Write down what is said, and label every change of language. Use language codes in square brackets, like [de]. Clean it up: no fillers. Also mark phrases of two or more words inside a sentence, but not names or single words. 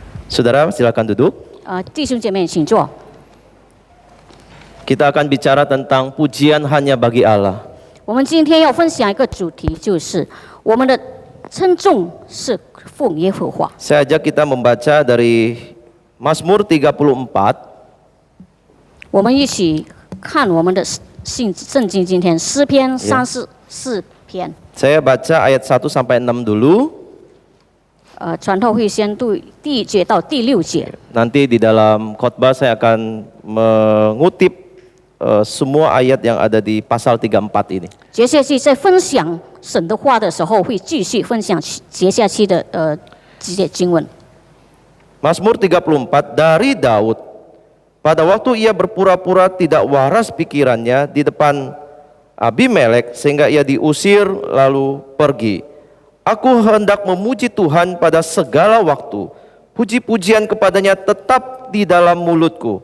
[id] Saudara, silakan duduk. [zh] 弟兄姐妹，请坐。 [id] Kita akan bicara tentang pujian hanya bagi Allah. [zh] 我们今天要分享一个主题，就是我们的称颂是奉耶和华。 [id] Saya ajak kita membaca dari Mazmur 34. [zh] 我们一起看我们的圣经，今天诗篇34篇。 [id] Saya baca ayat 1 sampai 6 dulu. [zh] 传道会先读第1节到第6节。 [id] Nanti di dalam khotbah saya akan mengutip semua ayat yang ada di pasal 34 ini. [zh] 接下去在分享神的话的时候，会继续分享接下去的几节经文。 [id] Mazmur 34 dari Daud. Pada waktu ia berpura-pura tidak waras pikirannya di depan Abimelek sehingga ia diusir lalu pergi. Aku hendak memuji Tuhan pada segala waktu. Puji-pujian kepadanya tetap di dalam mulutku.